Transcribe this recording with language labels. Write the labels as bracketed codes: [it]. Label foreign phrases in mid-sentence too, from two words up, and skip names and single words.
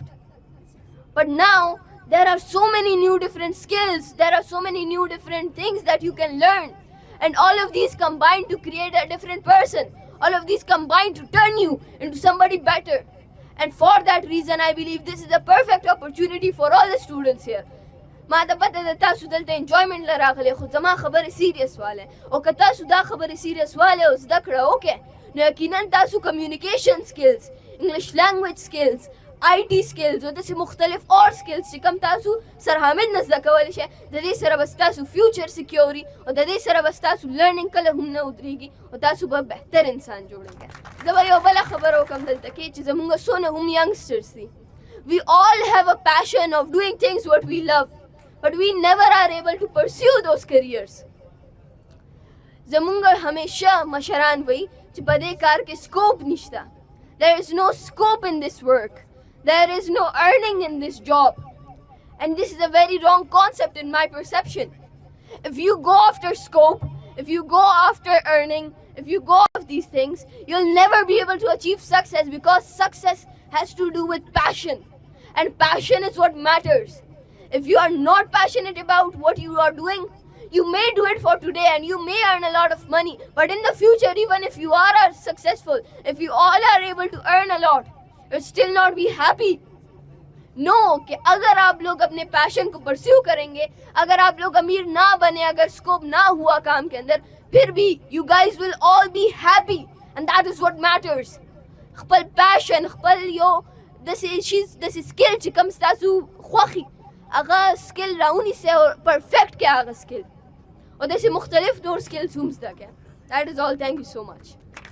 [en] But now, there are so many new different skills, there are so many new different things that you can learn. And all of these combine to create a different person. All of these combine to turn you into somebody better. And for that reason, I believe this is the perfect opportunity for all the students here. [ps] ما ته پته ده تاسو دلته انجوایمنٹ لراغلی خو زما خبرې سیریس واله او که تاسو دا خبرې سیریس واله او زده کړه وکړئ نو یقینا تاسو [en] communication skills English language skills IT skills [ps] او داسې مختلف اور سکلز چې کوم تاسو سر حامد نه زده کولی شئ د دې سره به ستاسو [en] future security [ps] او د دې سره به ستاسو لرنینګ کله هم نه ودرېږي او تاسو به بهتر انسان جوړوئ. زه به یو بله خبره وکړم دلته کې چې زموږ څونه هم ینګسټرز دي. [en] We all have a passion of doing things what we love, but we never are able to pursue those careers. [ps] زمونږ همیشه مشران وایي چې په دې کار کې سکوپ نشته. [en] There is no scope in this work. There is no earning in this job. And this is a very wrong concept in my perception. If you go after scope, if you go after earning, if you go after these things, you'll never be able to achieve success, because success has to do with passion. And passion is what matters. If you are not passionate about what you are doing, you may do it for today and you may earn a lot of money, but in the future, even if you are successful, if you all are able to earn a lot, you'll still not be happy. No, [hi] कि अगर आप लोग अपने पैशन को परस्यू करेंगे, अगर आप लोग अमीर ना बने, अगर स्कोप ना हुआ काम के अंदर, फिर भी [en] you guys will all be happy, and that is what matters. [ps] خپل passion, خپل یو داسې سکل چې کوم ستاسو خوښي هغه سکل راونیسئ او پرفیکټ کړئ هغه سکل او داسې مختلف نور سکلز هم زده کړئ. [en] That is all. Thank you so much.